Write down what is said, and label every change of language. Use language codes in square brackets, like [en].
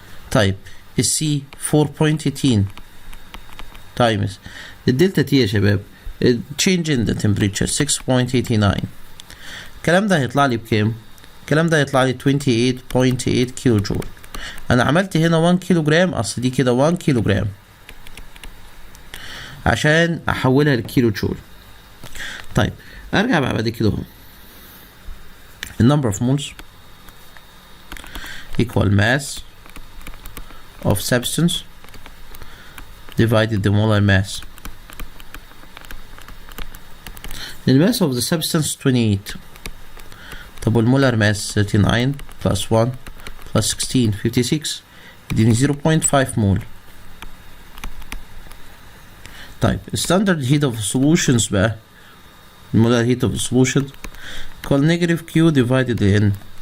[ar] طيب السي 4.18 times الدلتا تي يا شباب [en] change in the temperature [ar] 6.89. الكلام ده هيطلع لي بكام؟ الكلام ده هيطلع لي 28.8 كيلو جول. انا عملت هنا 1 كيلو جرام، اصل دي كده 1 كيلو جرام عشان احولها لكيلو جول. طيب ارجع بقى بعد كده اهو. [en] number of moles equal mass of substance divided the molar mass. The mass of the substance 28. [ar] طب والمولار mass 39 plus 1 plus 16 56 يديني 0.5 مول. طيب [en] standard heat of solutions [ar] بقى، المولار [en] heat of solutions equal negative Q divided N.